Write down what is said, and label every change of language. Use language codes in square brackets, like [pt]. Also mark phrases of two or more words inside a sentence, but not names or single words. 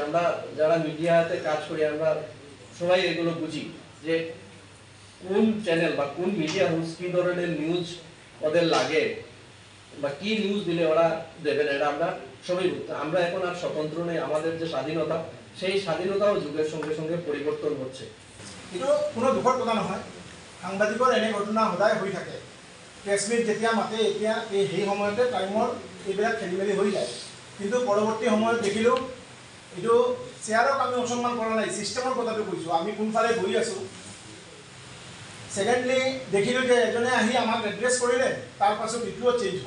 [bn] আমরা যারা মিডিয়াতে কাজ করি আমরা সবাই এগুলো বুঝি যে কোন চ্যানেল বা কোন মিডিয়া হাউস কি ধরনের নিউজ ওদের লাগে বা কি নিউজ দিলে ওরা দেবে না, এটা আমরা সবাই বুঝতে। আমরা এখন আর স্বতন্ত্র নেই, আমাদের যে স্বাধীনতা, সেই স্বাধীনতাও যুগের সঙ্গে সঙ্গে পরিবর্তন হচ্ছে। [as] কিন্তু কোনো দুখৰ কথা নহয়, সাংবাদিকৰ এনে ঘটনা সদায় হৈ থাকে। [en] press meet [as] যেতিয়া মাতে, এতিয়া সেই সময়তে টাইমৰ এইবিলাক খেলি মেলি হৈ যায়। কিন্তু পৰৱৰ্তী সময়ত দেখিলোঁ এইটো চেয়াৰক আমি অসন্মান কৰা নাই, ছিষ্টেমৰ কথাটো কৈছোঁ। আমি কোনফালে বহি আছোঁ। ছেকেণ্ডলি দেখিলোঁ যে এজনে আহি আমাক এড্ৰেছ কৰিলে, তাৰ পাছত ইটোও চেঞ্জ হ'ল।